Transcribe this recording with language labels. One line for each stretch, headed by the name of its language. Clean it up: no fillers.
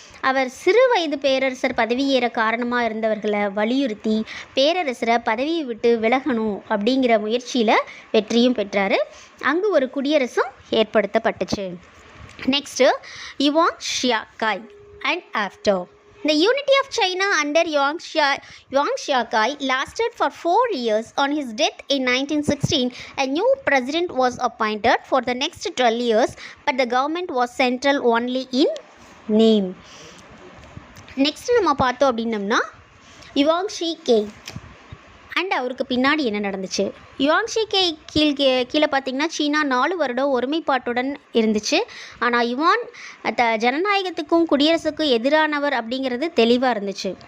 Tamil: அவர் சிறு வயது பேரரசர் பதவியேற காரணமாக இருந்தவர்களை வலியுறுத்தி பேரரசரை பதவியை விட்டு விலகணும் அப்படிங்கிற முயற்சியில் வெற்றியும் பெற்றார். அங்கு ஒரு குடியரசும் ஏற்படுத்தப்பட்டுச்சு.
English: Next Yuan Shikai and after. The unity of China under Yuan Shikai lasted for 4 years. On his death in 1916, a new president was appointed for the next 12 years, but the government was central only in name.
Tamil: Next நம்ம பார்த்தோம் அப்படின்னம்னா Yuan ஷீகே and அவருக்கு பின்னாடி என்ன நடந்துச்சு. யுவாங் ஷீகே கீழே பார்த்திங்கன்னா சீனா 4 வருடம் ஒருமைப்பாட்டுடன் இருந்துச்சு. ஆனால் யுவான் ஜனநாயகத்துக்கும் குடியரசுக்கும் எதிரானவர் அப்படிங்கிறது தெளிவாக இருந்துச்சு.